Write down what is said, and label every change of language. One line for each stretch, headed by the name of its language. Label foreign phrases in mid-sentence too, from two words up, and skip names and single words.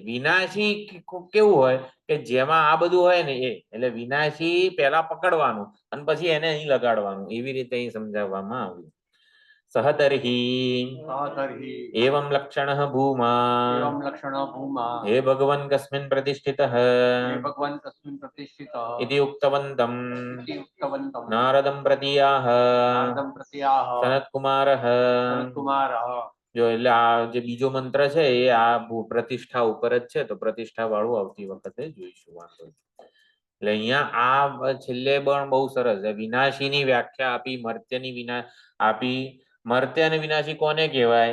Gujarati: વિનાશી કેવું હોય કે જેમાં આ બધું હોય ને એ, એટલે વિનાશી પહેલા પકડવાનું અને પછી એને અહીં લગાડવાનું, એવી રીતે અહીં સમજાવવામાં આવ્યું.
Sanskrit: સહતર્હિ એવં લક્ષણઃ ભૂમા હે ભગવન કસ્મિન પ્રતિષ્ઠિતઃ इति उक्तवन्तं नारदं प्रतीयाह सनत्कुमारः।
Gujarati: જો એટલે આ જે બીજો મંત્ર છે એ આ પ્રતિષ્ઠા ઉપર જ છે, તો પ્રતિષ્ઠા વાળું આવતી વખતે જોઈશું. વાંધો એટલે અહીંયા આ છેલ્લે પણ બહુ સરસ છે. વિનાશીની વ્યાખ્યા આપી, મર્ત્યની આપી. મર્ત્ય અને વિનાશી કોને કહેવાય?